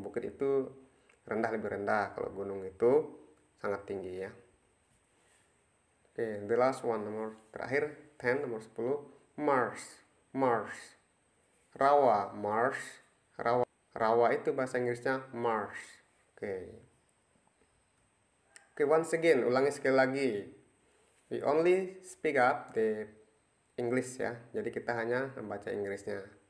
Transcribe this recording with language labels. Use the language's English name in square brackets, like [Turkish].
[Indonesian] Bukit itu rendah, lebih rendah. Kalau gunung itu sangat tinggi ya. Oke, [English] the last one, [Indonesian] nomor terakhir 10, nomor 10, marsh. Marsh, rawa. Marsh, rawa. Rawa itu bahasa Inggrisnya marsh. Oke, [English] once again, [Indonesian] ulangi sekali lagi. [English] We only speak up the English ya. [Indonesian] Jadi kita hanya membaca Inggrisnya.